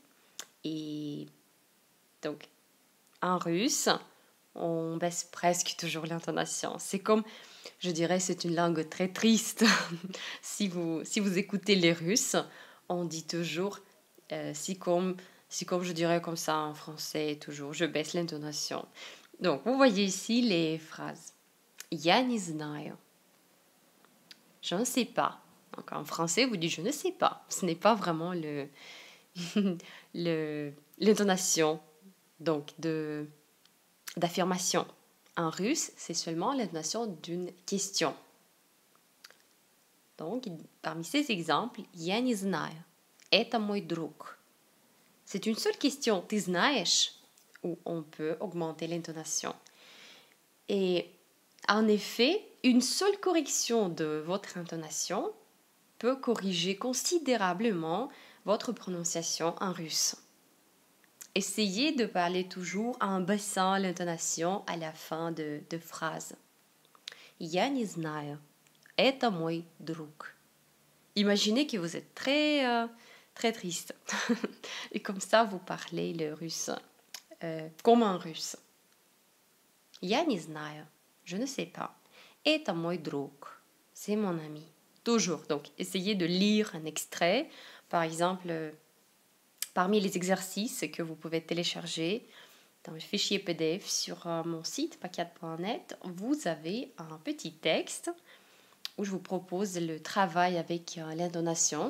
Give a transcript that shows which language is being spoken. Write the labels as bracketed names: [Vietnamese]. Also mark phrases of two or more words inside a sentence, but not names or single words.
[French] Et donc, en russe, on baisse presque toujours l'intonation. C'est comme, je dirais, c'est une langue très triste. si vous écoutez les Russes, on dit toujours, si comme je dirais comme ça en français, toujours, je baisse l'intonation. Donc, vous voyez ici les phrases. [Russian] Я не знаю. [French] Je ne sais pas. Donc, en français, vous dites je ne sais pas. Ce n'est pas vraiment l'intonation donc d'affirmation. En russe, c'est seulement l'intonation d'une question. Donc, parmi ces exemples, [Russian] я не знаю. Это мой друг. [French] C'est une seule question. [Russian] Ты знаешь? [French] Où on peut augmenter l'intonation. Et en effet, une seule correction de votre intonation peut corriger considérablement votre prononciation en russe. Essayez de parler toujours en baissant l'intonation à la fin de phrases. [Russian] Я не знаю. Это мой друг. [French] Imaginez que vous êtes très triste. Et comme ça, vous parlez le russe comme un russe. [Russian] Я не знаю. [French] Je ne sais pas. [Russian] Это мой друг. [French] C'est mon ami. Toujours. Donc, essayez de lire un extrait. Par exemple, parmi les exercices que vous pouvez télécharger dans le fichier PDF sur mon site pakiat.net, vous avez un petit texte où je vous propose le travail avec l'intonation.